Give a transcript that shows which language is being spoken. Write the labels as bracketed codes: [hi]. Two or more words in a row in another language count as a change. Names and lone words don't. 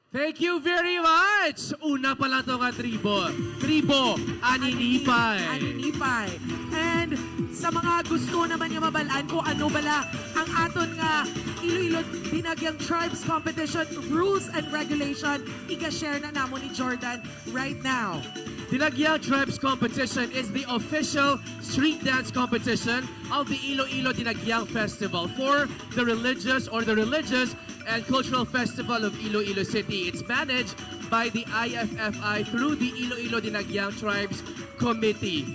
[en] Thank you very much! [hil] Una pa lang ito nga tribo, aninipay. Aninipay. And sa mga gusto naman niya mabalaan kung ano bala ang aton nga Iloilo Dinagyang Tribes Competition [en] Rules and Regulation, [hil] iga-share na namo ni Jordan [en] right now. Dinagyang Tribes Competition is the official street dance competition of the Iloilo Dinagyang Festival for the religious and cultural festival of Iloilo City. It's managed by the IFFI through the Iloilo Dinagyang Tribes Committee.